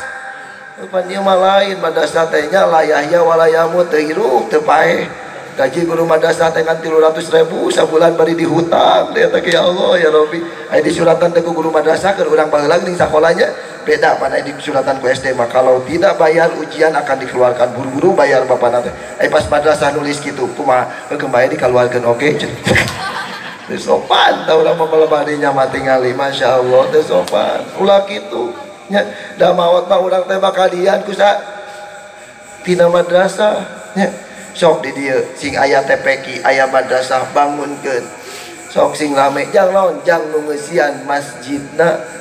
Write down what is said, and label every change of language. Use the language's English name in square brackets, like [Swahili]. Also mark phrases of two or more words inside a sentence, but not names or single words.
[Sundanese] Pan ieu mah lain madrasah teh nya [Arabic] لا يحيى ولا يموت [Sundanese] teu hirup teu paeh. Gaji guru madrasah teh kan 300.000 sabulan bari dihutang teh teh [Arabic] يا الله يا ربي. [Sundanese] Aya di suratan teh ku guru madrasah keur urang baheula geuning sakolanya beda pan aya di suratan ku SD mah [Indonesian] kalau tidak bayar ujian akan dikeluarkan, [Sundanese] buru-buru bayar bapana teh. Aya pas madrasah nulis kitu kumaha kembali dikeluarkan oke. Teu sopan tah urang mah balebadinya mah tingali masyaallah teu sopan. Ulah kitu nya da maot mah urang teh bakalian ku sa tina madrasah nya sok di dieu sing aya TPQ aya madrasah bangunkeun sok sing rame jang naon jang nu ngeusian masjidna.